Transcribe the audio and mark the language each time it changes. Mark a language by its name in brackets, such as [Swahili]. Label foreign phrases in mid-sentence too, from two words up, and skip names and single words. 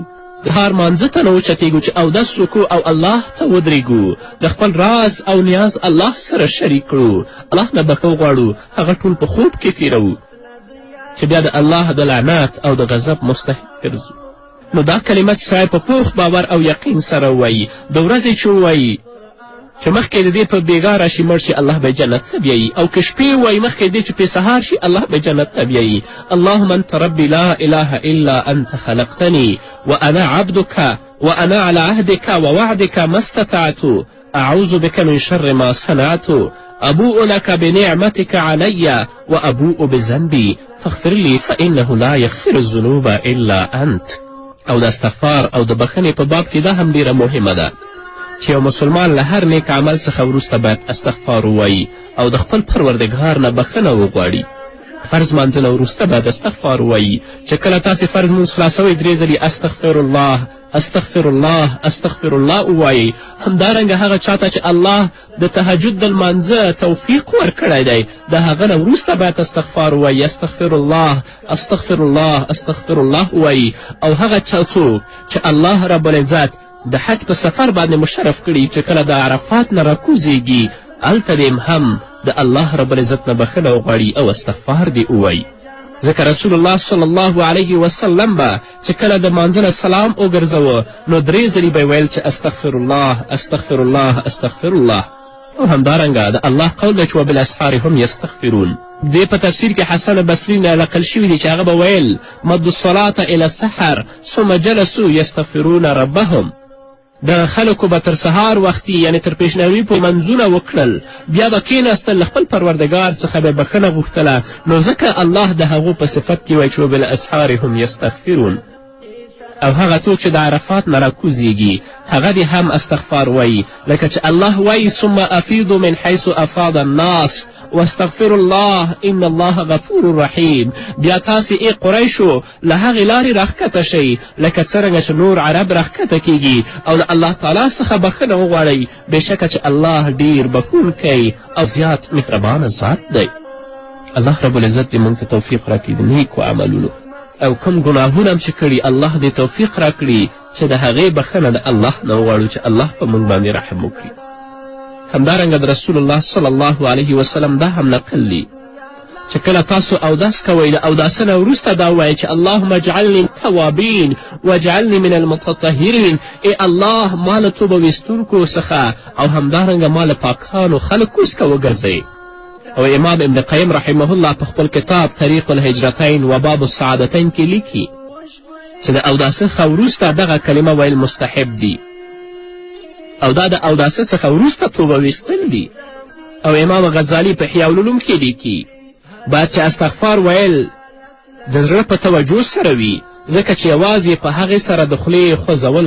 [Pashto] د سهار مانځه ته نه وچتېږو چې اودس وکړو او الله ته ودرېږو، د خپل راز او نیاز الله سره شریک کړو، الله نه بخښه وغواړو، هغه ټول په خوب کې تېروو چې بیا د الله د لعنت او د غضب مستحق ګرځو. نو دا کلمه چې سړی په پوخ باور او یقین سره ووایي، د ورځې چې ووایي چې مخکې د دې په بېګاه راشي مړ شي، الله به جنت ته بیایي، او که شپې ووایي مخکې د دې چې پې سهار شي، الله به جنت ته بیایي. [Arabic] اللهم انت ربي لا اله الا انت خلقتني وانا عبدك وانا على عهدك ووعدك ما استطعت اعوذ بك من شر ما صنعت ابوء لك بنعمتك علي وابوء بذنبي فاغفر لي فانه لا يغفر الذنوب الا انت. [Pashto] او د استغفار او د بخښنې په باب کې دا هم ډیره مهمه ده چې یو مسلمان له هر نیک عمل څخه وروسته باید استغفار ووایي او د خپل پروردګار نه بخښنه وغواړي. فرض مانځه نه وروسته باید استغفار ووایي چې کله تاسې فرض مونځ خلاصوئ 3 ځلې [Arabic] استغفر الله استغفر الله استغفر الله [Pashto] ووایي. همدارنګه هغه چاته چې الله د تهجد د لمانځه توفیق ورکړی دی، د هغه نه وروسته باید استغفار ووایي، [Arabic] استغفر الله استغفر الله استغفر الله [Pashto] ووایي. او هغه څوک چې [Arabic] الله رب العزت [Pashto] د حج په سفر باندې مشرف کړي، چې کله د عرفات نه راکوزیږي، هلته دې هم د [Arabic] الله رب العزت [Pashto] نه بخښنه وغواړي او استغفار دې ووایي. ځکه رسول الله [Arabic] صلی الله علیه وسلم [Pashto] به چې کله د مانځه نه سلام وګرځوه نو 3 ځلې به ویل چې [Arabic] استغفر الله استغفر الله استغفر الله. [Pashto] او همدارنګه د الله قول دی چې [Arabic] وبالاسحار هم یستغفرون. [Pashto] دې په تفسیر کې حسن بصري نه نقل شوي دي چې هغه به ویل [Arabic] مد الصلاة الی السحر ثم جلسوا یستغفرون ربهم. [Pashto] د خلکو به تر سهار وختي یعنې تر پیشنهروي پورې منځونه وکړل، بیا به کېناستل له خپل پروردګار څخه به بخښنه غوښتله، نو ځکه الله د هغو په صفت کې وایي چې [Arabic] وبالاسحار هم یستغفرون. [Pashto] او هغه څوک چې د عرفات نه راکوزیږي هغه دې هم استغفار وایي، لکه چې الله وایي [Arabic] ثم افیضوا من حیث افاض الناس واستغفر الله ان الله غفور رحیم. [Pashto] بیا تاسې ای قریشو له هغې لارې راښکته شئ لکه څرنګه چې نور عرب راښکته کیږي او د الله تعالی څخه بخښنه وغواړئ، بېشکه چې الله ډیر بخښونکی او زیات مهربانه ذات دی. [Arabic] الله رب العزت [Pashto] دې موږ ته توفیق راکړي د نیکو عملونو، او کوم ګناهونه هم چې کړي الله دې توفیق راکړي چې د هغې بخښنه د الله نه وغواړو چې الله په موږ باندې رحم وکړي. همدارنګه د رسول الله [Arabic] صلی الله علیه وسلم [Pashto] دا هم نقل دی چې کله تاسو اودس کوئ له اوداسه نه وروسته دا ووایئ چې [Arabic] اللهم اجعلني من التوابین واجعلني من المتطهرین. [Pashto] ای الله ما له توبه ویستونکو څخه او همدارنګه ما له پاکانو خلکو څخه وګرځئ. او امام ابن قیم [Arabic] رحمه الله [Pashto] په خپل کتاب طریق الهجرتین و باب السعادتین کې لیکي چې د اوداسه څخه وروسته دغه کلمه ویل مستحب دي، او دا د اوداسه څخه وروسته توبه ویستل دي. او امام غزالی په احیاء العلوم کې لیکي باید چې استغفار ویل د زړه په توجه سره وي، ځکه چې یوازې په هغې سره د خولې خوځول